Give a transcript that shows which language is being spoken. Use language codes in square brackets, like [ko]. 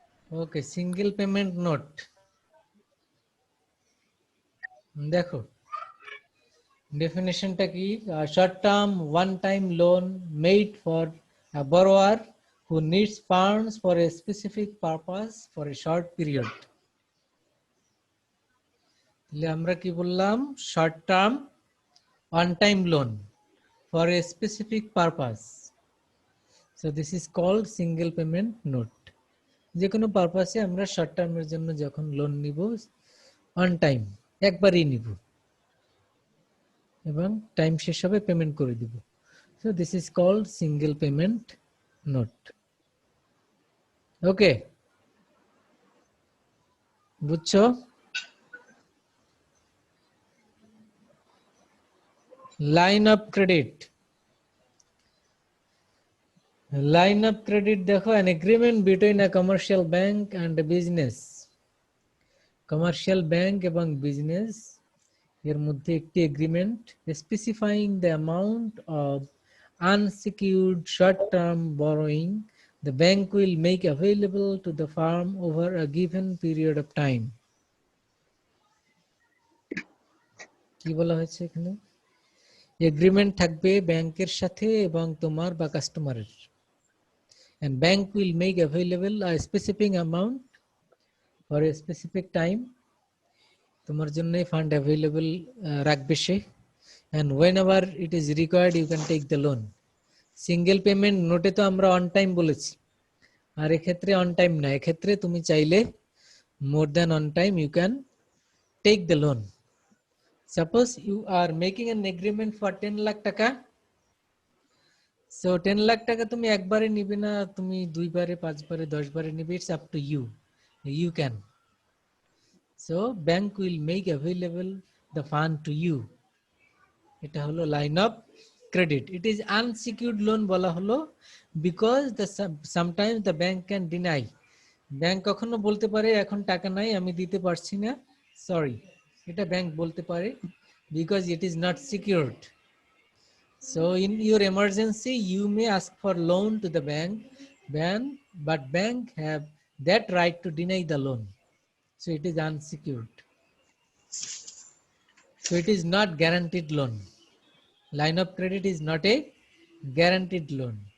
[bn] ওকে, single payment note দেখো ডেফিনেশনটা কি? [en] Short term one time loan made for a borrower who needs funds for a specific purpose for a short period. [bn] তাহলে আমরা কি বললাম? [en] Short term one time loan for a specific purpose. So this is called single payment note. [bn] যে কোনো পারপাসে আমরা short টার্মের জন্য যখন লোন নিব অন টাইম একবারই নিব এবং টাইম শেষ হবে পেমেন্ট করে দিব। [en] So this is called single payment note. Okay, [bn] বুঝছো? [en] Line of credit. Line of credit দেখো an agreement between a commercial bank and a business. Commercial bank এবং business [bn] এর মধ্যে একটি agreement [en] specifying the amount of unsecured short-term borrowing the bank will make available to the firm over a given period of time. [bn] কি বলা হয়েছে এখানে? Agreement থাকবে ব্যাংকের সাথে এবং তোমার বা কাস্টমারের। [en] And bank will make available a specific amount for a specific time. [bn] তোমার জন্য ফান্ড অ্যাভেলেবল রাখবে সে। [en] And whenever it is required you can take the loan. [bn] Single payment নোটে তো আমরা অন টাইম বলেছি, আর এক্ষেত্রে অন টাইম না, এক্ষেত্রে তুমি চাইলে [en] More than one time you can take the loan. Suppose you are making an agreement for [bn] 10 lakh টাকা। So 10 লাখ টাকা তুমি একবারে নিবে না, তুমি দুইবারে, পাঁচবারে, 10 বারে নিবে, [en] It's up to you, you can. So bank will make available the fund to you. [bn] এটা হলো line of credit. [en] it is unsecured loan [bn] বলা হলো [en] Because the sometimes the bank can deny. [bn] Bank কখনো বলতে পারে এখন টাকা নাই, আমি দিতে পারছি না, সরি, এটা ব্যাংক বলতে পারে [en] because it is not secured. So in your emergency, you may ask for loan to the bank, but bank have that right to deny the loan. So it is unsecured. So it is not guaranteed loan. Line of credit is not a guaranteed loan.